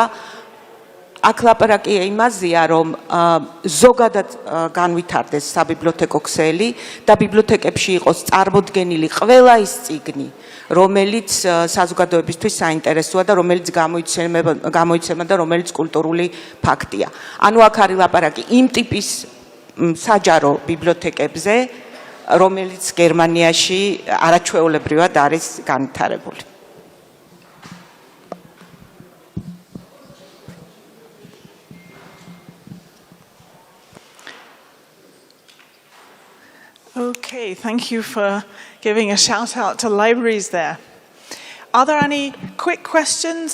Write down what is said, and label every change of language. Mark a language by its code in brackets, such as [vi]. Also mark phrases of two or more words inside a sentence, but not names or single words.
[ka] აქ ლაპარაკია იმაზეა, რომ ზოგადად განვითარდეს საბიბლიოთეკო ქსელი და ბიბლიოთეკებში იყოს წარმოდგენილი ყველა ის წიგნი, რომელიც საზოგადოებისთვის საინტერესოა და რომელიც გამოიცემა და რომელიც კულტურული ფაქტია. ანუ აქ არის ლაპარაკი იმ ტიპის საჯარო ბიბლიოთეკებზე, რომელიც გერმანიაში არაჩვეულებრივად არის განვითარებული. [en] Okay, thank you for giving a shout out to libraries there. Are there any quick questions?